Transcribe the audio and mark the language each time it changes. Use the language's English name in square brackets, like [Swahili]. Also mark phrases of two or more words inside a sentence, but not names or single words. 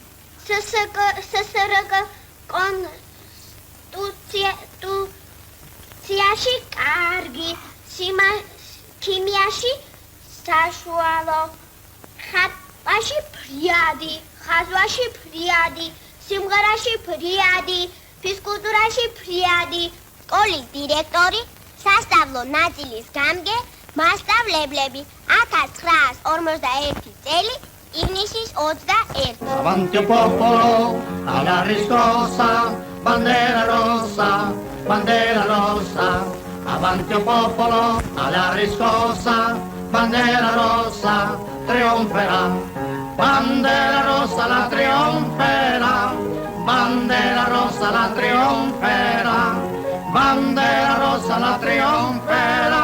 [Georgian] SSRK კონსტიტუციაში კარგი, ქიმიაში საშუალო, ხატვაში ფრიადი, ხაზვაში ფრიადი, სიმღერაში ფრიადი, ფიზკულტურაში ფრიადი, სკოლის დირექტორი, სასწავლო ნაწილის გამგე, მასწავლებლები 1941 წელი ივნისის 21. [Italian] Avanti popolo, alla riscossa, bandera rossa, bandera rossa. Avanti popolo, alla riscossa, bandera rossa, trionferà. Bandera rossa la trionferà, bandera rossa la trionferà, bandera rossa la trionferà.